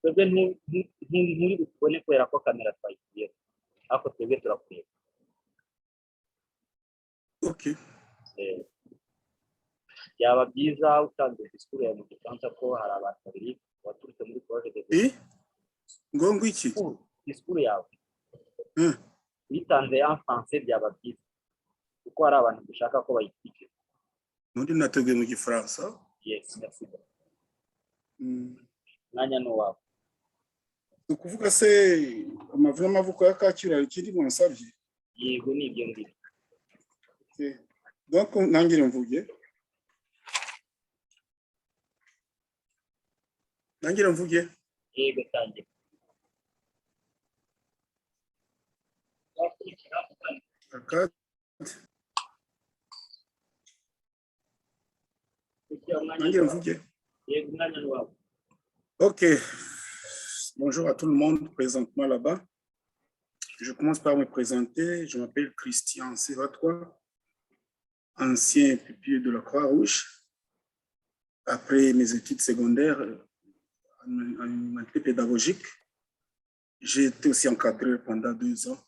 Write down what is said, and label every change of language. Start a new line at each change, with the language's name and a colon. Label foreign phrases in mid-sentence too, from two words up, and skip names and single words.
Kinyarwanda: twebwe nturi butubone kubera ko kamera twayikuye ariko twebwe turakureba. Ok. Byaba byiza utanze disikuru yawe mu gifaransa ko hari abantu babiri baturutse muri
French: projet de
Kinyarwanda: Ngongo iki? disikuru yawe uyitanze
French: en français
Kinyarwanda: byaba byiza kuko hari abantu dushaka ko bayikurikira. Undi nateguye mu gifaransa. Yes, merci. Mwanya ni uwawe. Ni ukuvuga se amavu y'amavuko ya Kacyiru hari ikindi mwansabye? Yego ni ibyo ngibyo. Donc nangire mvuge. Nangire mvuge. Yego tangira. Nangire mvuge. Yego mwanya ni uwawe. Ok.
French: Bonjour à tout le monde présentement là-bas. Je commence par me présenter. Je m'appelle Christian Sévatois, ancien pupille de la Croix-Rouge. Après mes études secondaires en humanité pédagogique, j'ai été aussi encadré pendant 2 ans.